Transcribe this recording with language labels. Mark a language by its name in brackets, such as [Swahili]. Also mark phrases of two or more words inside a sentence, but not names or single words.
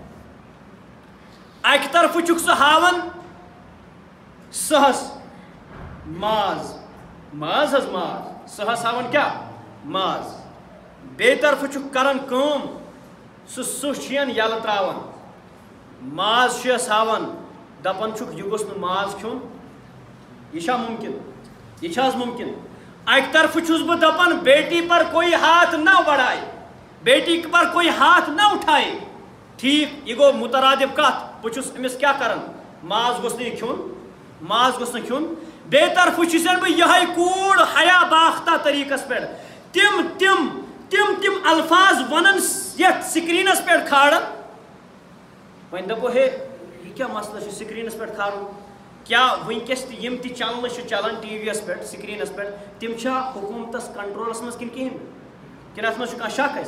[Kashmiri] اکہِ طرفہٕ چھُکھ سُہ ہاوان سٕہس ماز سٕہس ہاوان کیٛاہ ماز بیٚیہِ طرفہٕ چھُکھ کران کٲم سُہ سٕہہ چھِ یلہٕ تراوان ماز چھُس ہاوان دپان چھُکھ یہِ گوٚژھ نہٕ ماز کھیوٚن یہِ چھا مُمکِن یہِ چھا حظ مُمکِن اکہِ طرفہٕ چھُس بہٕ دپان [Urdu] بیٹی پر کوئی ہاتھ نہ بڑھائے بیٹی پر کوئی ہاتھ نہ اٹھائے [Kashmiri] ٹھیٖک یہِ گوٚو مُترادِف کتھ بہٕ چھُس أمِس کیٛاہ کران ماز گوٚژھ نہٕ یہِ کھیوٚن ماز گوٚژھ نہٕ کھیوٚن بیٚیہِ طرفہٕ چھُسن بہٕ یِہوٚے کوٗر حیا باختہ طریٖقس پٮ۪ٹھ تِم الفاظ وَنان یَتھ سِکریٖنس پٮ۪ٹھ کھاران وۄنۍ دَپو ہے یہِ کیٛاہ مسلہٕ چھُ سِکریٖنس پٮ۪ٹھ کھارُن کیٛاہ وٕنکٮ۪س تہِ یِم تہِ چنلہٕ چھِ چلان ٹی وی یس پٮ۪ٹھ سِکریٖنس پٮ۪ٹھ تِم چھا حکوٗمتس کنٹرولس منٛز کِنہٕ کِہیٖنۍ کِنہٕ اتھ منٛز چھُ کانٛہہ شک